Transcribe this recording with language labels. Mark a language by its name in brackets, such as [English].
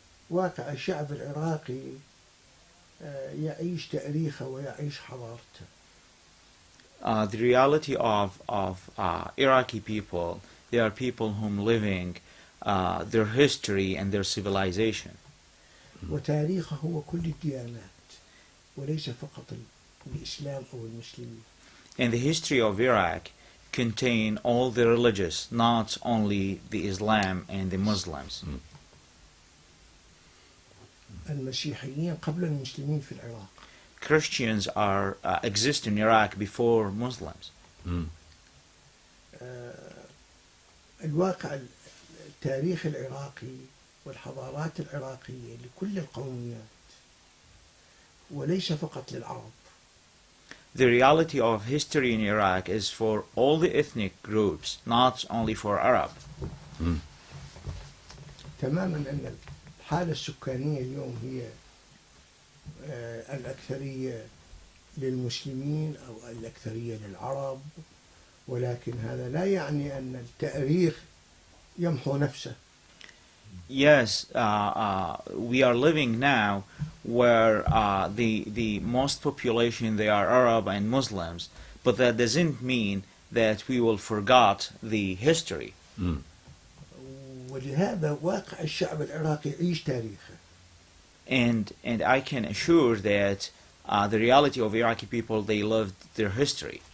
[Arabic] واقع الشعب العراقي يعيش تاريخه ويعيش حضارته. [English] The reality of Iraqi people, they are people whom living their history and their civilization. [Arabic] وتاريخه هو كل الديانات وليس فقط الإسلام أو المسلمين. [English] And the history of Iraq contain all the religious, not only the Islam and the Muslims. [Arabic] المسيحيين قبل المسلمين في العراق. [English] Christians are exist in Iraq before Muslims. [Arabic] الواقع التاريخ العراقي والحضارات العراقية لكل القوميات وليس فقط للعرب. [English] The reality of history in Iraq is for all the ethnic groups, not only for Arab. [Arabic] تماما أن الحالة السكانية اليوم هي الأكثرية للمسلمين أو الأكثرية للعرب، ولكن هذا لا يعني أن التاريخ يمحو نفسه. [English] Yes, we are living now where the most population, they are Arab and Muslims, but that doesn't mean that we will forget the history. [Arabic] ولهذا واقع الشعب العراقي يعيش تاريخه. [English] And I can assure that the reality of Iraqi people, they lived their history.